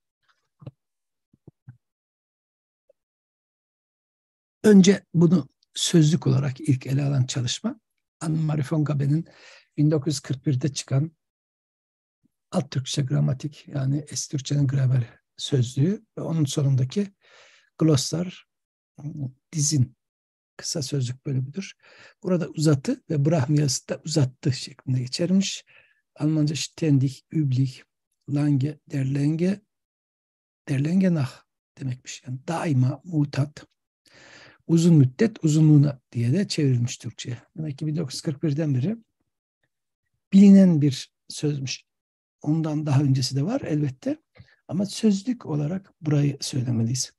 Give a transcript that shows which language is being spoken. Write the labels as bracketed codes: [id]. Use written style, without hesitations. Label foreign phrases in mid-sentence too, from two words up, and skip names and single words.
[tr] Önce bunu sözlük olarak ilk ele alan çalışma Anne-Marie von Gaben'in 1941'de çıkan Alt Türkçe Gramatik, yani Eski Türkçenin gramer sözlüğü ve onun sonundaki glossar, dizin kısa sözlük bölümüdür. Burada uzatı ve Brahmiyası da uzattı şeklinde geçermiş. Almanca [de] ständig, üblich, lange, der Länge nach [tr] demekmiş. Yani daima, mutat, uzun müddet, uzunluğuna diye de çevrilmiş Türkçe'ye. Demek ki 1941'den beri bilinen bir sözmüş. Ondan daha öncesi de var elbette. Ama sözlük olarak burayı söylemeliyiz.